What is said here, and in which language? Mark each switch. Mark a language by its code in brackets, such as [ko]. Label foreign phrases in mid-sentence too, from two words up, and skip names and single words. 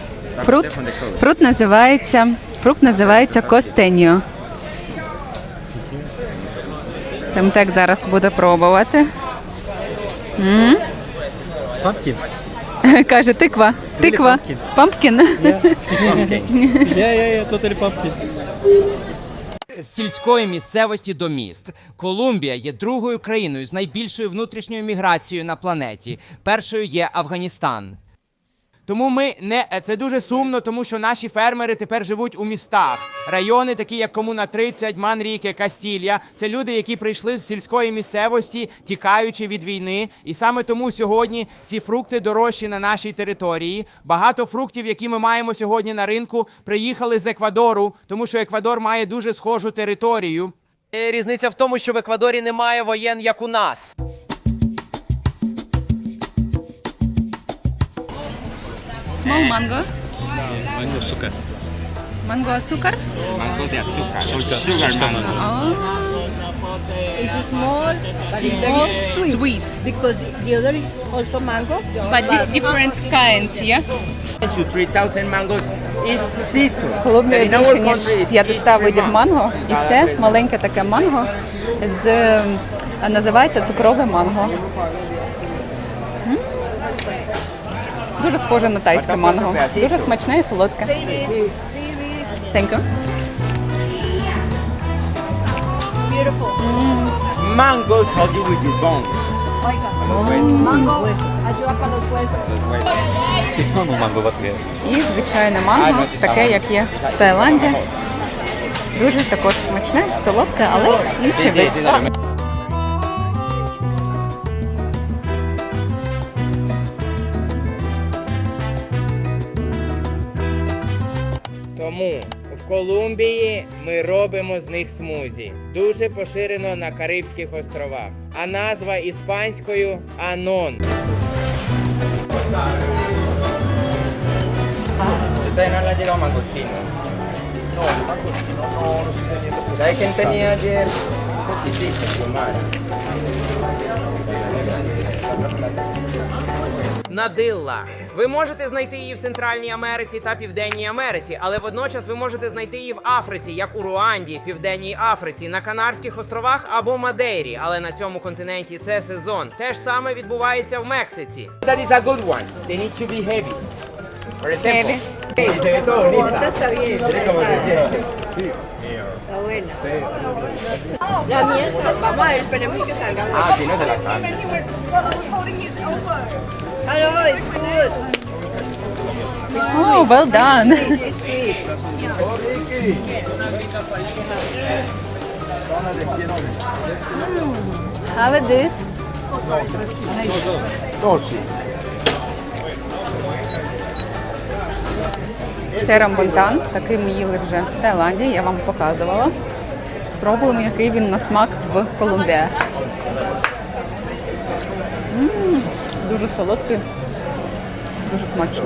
[uk] Фрукт називається костеньо. Там так зараз буде пробувати. [en] Pumpkin. [uk] Каже, тиква. Пампкін. [en] Yeah, totally pumpkin. [uk] З сільської місцевості до міст. Колумбія є другою країною з найбільшою внутрішньою міграцією на планеті. Першою є Афганістан. Тому це дуже сумно, тому що наші фермери тепер живуть у містах. Райони, такі як Комуна 30, Манріке, Кастілья, це люди, які прийшли з сільської місцевості, тікаючи від війни. І саме тому сьогодні ці фрукти дорожчі на нашій території. Багато фруктів, які ми маємо сьогодні на ринку, приїхали з Еквадору, тому що Еквадор має дуже схожу територію. Різниця в тому, що в Еквадорі немає воєн, як у нас. [en] small mango. Mango sugar. Mango sugar. [es] Mango de azúcar. [en] Sugar mango. Oh, It's small, but it's very sweet. because the other is also mango. But different kinds, yeah? 3,000 mangoes each season. [uk] В Колумбії [en] And in our [uk] більше ніж [en] country it's 500 every [uk] видів [en] month. [uk] манго. І це маленьке таке манго називається цукрове манго. М? Дуже схоже на тайське манго. Дуже смачне і солодке. [en] Thank you. Beautiful. Mangoes how do we do bones? [es] Mango ayuda para los huesos. [uk] Кисному манго вообще. І звичайне манго, таке, як є в Таїланді. Дуже також смачне, солодке, але інший вид. Тому в Колумбії ми робимо з них смузі. Дуже поширено на Карибських островах. А назва іспанською анон. [es] Ustedes no le ha llegado mangostino. No, mangostino no se tenía. ¿Sabes quién tenía ayer? Poquitito, Xiomara. [uk] Надилла. Ви можете знайти її в Центральній Америці та Південній Америці, але водночас ви можете знайти її в Африці, як у Руанді, Південній Африці, на Канарських островах або Мадейрі. Але на цьому континенті це сезон. Те ж саме відбувається в Мексиці. [en] That is a good one. They need to be heavy. For example. Heavy. [es] Se ve todo bonita. Esta está bien. Mira cómo se siente. Está buena. La mía es, vamos a ver, esperemos que salga. Ah, si no se la cambia. Ah, no, [en] it's good. Oh, well done. It's sweet. How is this? [uk] Це рамбунтан, такий ми їли вже в Таїланді, я вам показувала. Спробуємо, який він на смак в Колумбії. Дуже солодкий, дуже смачно.